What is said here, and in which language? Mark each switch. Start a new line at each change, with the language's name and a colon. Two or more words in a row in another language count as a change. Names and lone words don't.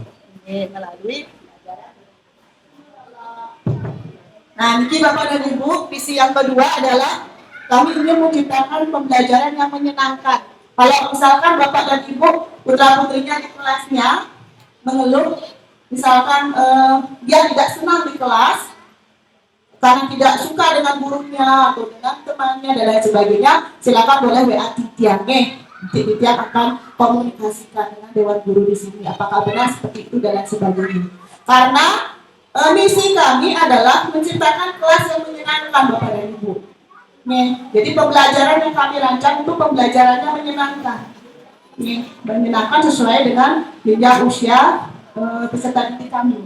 Indonesian: Melalui Nah, ini Bapak dan Ibu, visi yang kedua adalah kami ingin menciptakan pembelajaran yang menyenangkan. Kalau misalkan Bapak dan Ibu, putra-putrinya di kelasnya mengeluh, misalkan dia tidak senang di kelas, karena tidak suka dengan gurunya atau dengan temannya dan lain sebagainya, silakan boleh WA Titian nih. Titian akan komunikasikan dengan Dewan Guru di sini. Apakah benar seperti itu dan lain sebagainya. Karena misi kami adalah menciptakan kelas yang menyenangkan Bapak dan Ibu. Nih, jadi pembelajaran yang kami rancang itu pembelajarannya menyenangkan. Nih, menyenangkan sesuai dengan jenjang usia peserta didik kami.